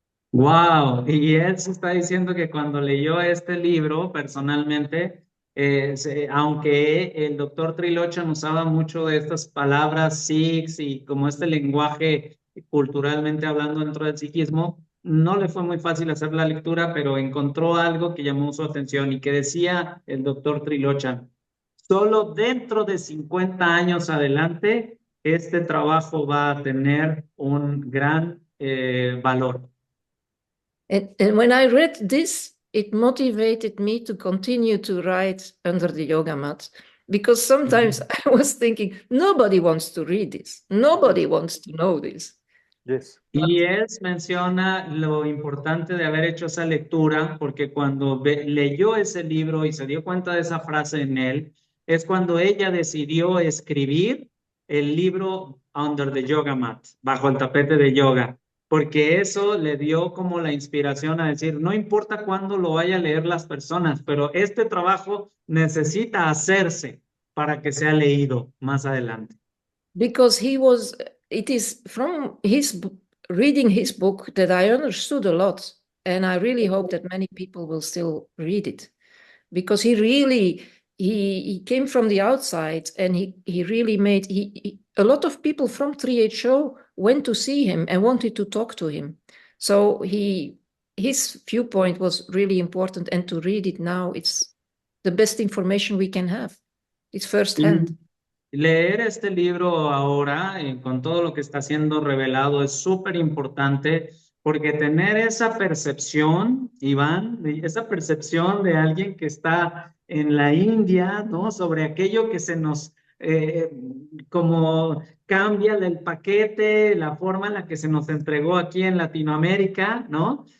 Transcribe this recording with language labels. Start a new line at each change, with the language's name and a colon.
Spanish: Wow, y él se está diciendo que cuando leyó este libro personalmente, aunque el doctor Trilochan usaba mucho de estas palabras sikhs y como este lenguaje culturalmente hablando dentro del sikhismo, no le fue muy fácil hacer la lectura, pero encontró algo que llamó su atención y que decía el doctor Trilochan: solo dentro de 50 años adelante, este trabajo va a tener un gran valor.
English: And when I read this, it motivated me to continue to write under the yoga mat, because sometimes I was thinking, nobody wants to read this. Nobody wants to know this. Yes.
Spanish: Y él menciona lo importante de haber hecho esa lectura, porque cuando leyó ese libro y se dio cuenta de esa frase en él, es cuando ella decidió escribir el libro Under the Yoga Mat, bajo el tapete de yoga, porque eso le dio como la inspiración a decir, no importa cuándo lo vaya a leer las personas, pero este trabajo necesita hacerse para que sea leído más adelante.
English: Because it is from reading his book that I understood a lot. And I really hope that many people will still read it, because he really, he came from the outside, and he really made, a lot of people from 3HO went to see him and wanted to talk to him. So his viewpoint was really important, and to read it now, it's the best information we can have. It's firsthand.
Spanish: Leer este libro ahora, con todo lo que está siendo revelado, es súper importante, porque tener esa percepción, Iván, esa percepción de alguien que está en la India, ¿no? Sobre aquello que se nos, como cambia el paquete, la forma en la que se nos entregó aquí en Latinoamérica, ¿no?